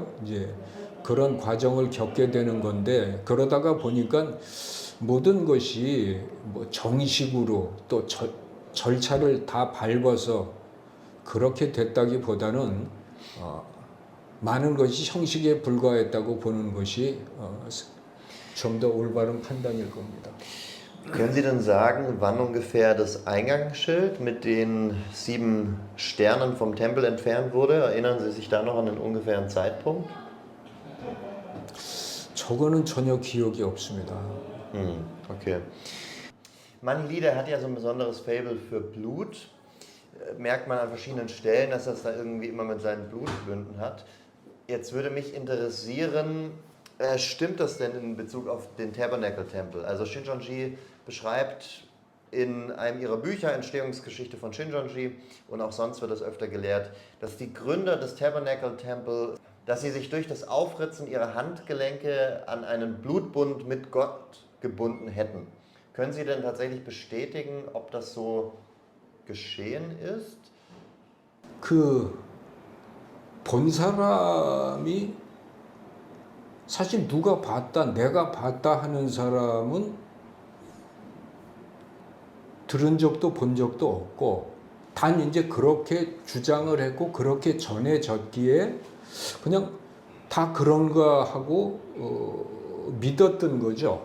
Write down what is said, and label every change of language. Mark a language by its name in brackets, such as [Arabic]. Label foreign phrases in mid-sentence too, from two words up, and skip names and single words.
[Korean] 이제 그런 과정을 겪게 되는 건데, 그러다가 보니까 모든 것이 뭐 정식으로 또 절차를 다 밟아서 그렇게 됐다기보다는 많은 것이 형식에 불과했다고 보는 것이 좀 더 올바른 판단일 겁니다. [German] Können Sie denn sagen, wann ungefähr das Eingangsschild mit den 7 Sternen vom Tempel entfernt wurde? Erinnern Sie sich da noch an den ungefähren Zeitpunkt? [Korean] 저거는 전혀 기억이 없습니다. [German] Okay. Manny Lee, der hat ja so ein besonderes Faible für Blut. Merkt man an verschiedenen Stellen, dass er es da irgendwie immer mit seinen Blutbünden hat. Jetzt würde mich interessieren, stimmt das denn in Bezug auf den Tabernacle-Tempel? Also Shincheonji beschreibt in einem ihrer Bücher Entstehungsgeschichte von Shincheonji und auch sonst wird das öfter gelehrt, dass die Gründer des Tabernacle-Tempel, dass sie sich durch das Aufritzen ihrer Handgelenke an einen Blutbund mit Gott gebunden hätten. Können Sie denn tatsächlich bestätigen, ob das so geschehen ist? [Korean] 본 사람이 사실 누가 봤다, 내가 봤다 하는 사람은 들은 적도 본 적도 없고, 단 이제 그렇게 주장을 했고 그렇게 전해졌기에 그냥 다 그런가 하고 믿었던 거죠.